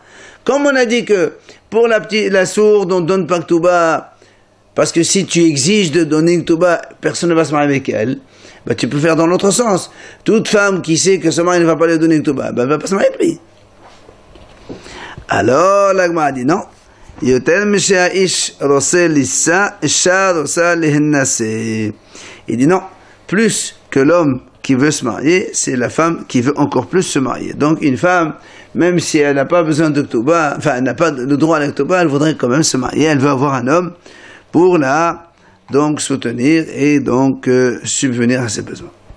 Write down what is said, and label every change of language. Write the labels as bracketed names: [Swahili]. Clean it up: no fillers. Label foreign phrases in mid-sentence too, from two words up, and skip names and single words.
[French] Comme on a dit que pour la sourde, on ne donne pas ketouba, parce que si tu exiges de donner une ketouba, personne ne va se marier avec elle, ben tu peux faire dans l'autre sens. Toute femme qui sait que son mari ne va pas lui donner une ketouba, ben elle ne va pas se marier avec lui. Alors, la Gemara dit non. [Hebrew] יותר משהאיש רוצה לישא, אישה רוצה להינשא. [French] Il dit non, plus que l'homme qui veut se marier, c'est la femme qui veut encore plus se marier. Donc une femme, même si elle n'a pas besoin d'Oktoba, enfin elle n'a pas le droit à l'Oktoba, elle voudrait quand même se marier, elle veut avoir un homme pour la donc soutenir et donc subvenir à ses besoins.